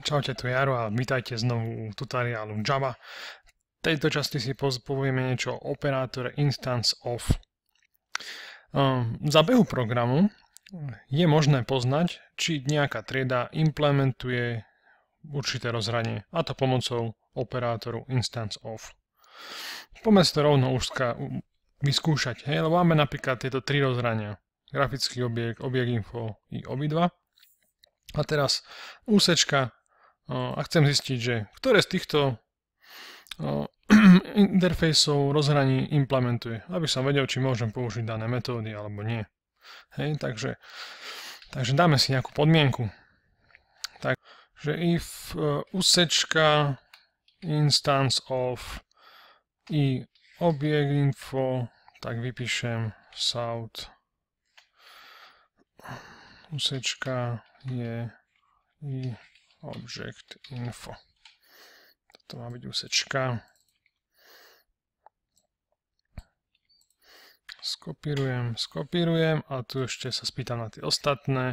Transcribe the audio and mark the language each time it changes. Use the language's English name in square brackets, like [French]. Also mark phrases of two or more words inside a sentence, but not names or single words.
[Slovak] Čaute, tu je Jaro a vítajte znovu u tutoriálu Java. V tejto časti si povieme niečo o operátore [English] instance of. [Slovak] Za behu programu je možné poznať, či nejaká trieda implementuje určité rozhranie, a to pomocou operátoru [English] instance of. [Slovak] Poďme si to rovno už vyskúšať, lebo máme napríklad tieto tri rozhrania. Grafický objekt, objekt info i obidva. A teraz úsečka, a chcem zistiť, že ktoré z týchto interfejsov rozhraní implementuje, aby som vedel, či môžem použiť dané metódy alebo nie. Hej, takže dáme si nejakú podmienku. Takže if úsečka [English] instance of [Slovak] i object info, tak vypíšem south úsečka je i object info. Toto má byť úsečka. Skopírujem a tu ešte sa spýtam na tie ostatné.